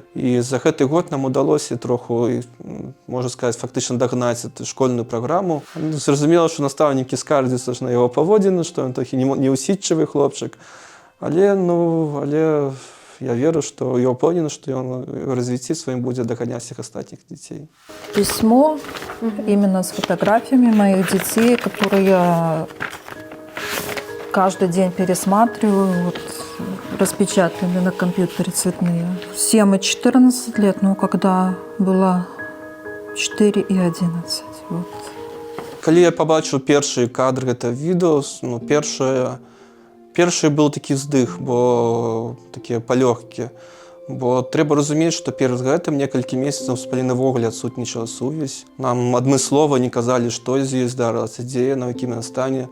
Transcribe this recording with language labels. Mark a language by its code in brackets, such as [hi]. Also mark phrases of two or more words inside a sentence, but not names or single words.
[be] І за гэты год нам удалося троху, можна сказаць, фактычна дагнаць школьную праграму. Зразумела, што настаўнікі скардзяцца ж на яго паводзіны, што ён такі неўсідчывы хлопчык. Але я веру, што я ўпэўнены, што ён у развіцці сваім будзе даганяць всіх астатніх дзяцей. [ru] Письмо именно с фотографиями моих детей, которые я каждый день пересматриваю, вот, распечатанные на компьютере цветные. 7 и 14 лет, но когда было 4 и 11. Вот. [be] Калі я пабачыў першыя кадры гэтага відэо, першы быў такі здых, бо такія палёгкі. Бо трэба разумець, што перад гэтым некалькі месяцаў з Палінай ввогуле адсутнічала сувязь. Нам адмыслова не казалі, што з ёй здарылася, дзе яна, ў якім яна стане.